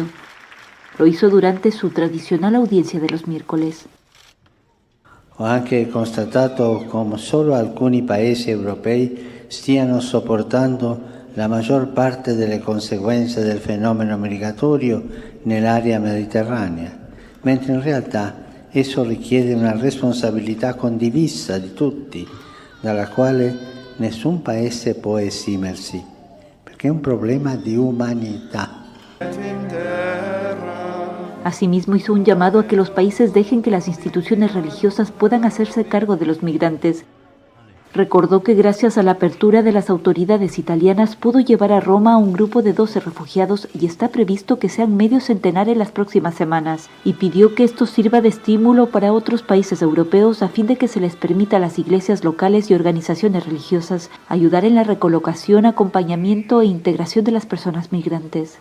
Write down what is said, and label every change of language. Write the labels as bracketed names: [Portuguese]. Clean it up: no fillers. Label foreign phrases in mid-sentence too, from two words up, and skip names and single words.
[Spanish] Lo hizo durante su tradicional audiencia de los miércoles. [Italian] Ho anche constatato come solo alcuni paesi europei stiano sopportando la maggior parte delle conseguenze del fenomeno migratorio nell'area mediterranea, mentre in realtà esso richiede una responsabilità condivisa di tutti, dalla quale nessun paese può esimersi, perché è un problema di umanità. [Spanish] Asimismo hizo un llamado a que los países dejen que las instituciones religiosas puedan hacerse cargo de los migrantes. Recordó que gracias a la apertura de las autoridades italianas pudo llevar a Roma a un grupo de 12 refugiados y está previsto que sean medio centenar en las próximas semanas, y pidió que esto sirva de estímulo para otros países europeos a fin de que se les permita a las iglesias locales y organizaciones religiosas ayudar en la recolocación, acompañamiento e integración de las personas migrantes.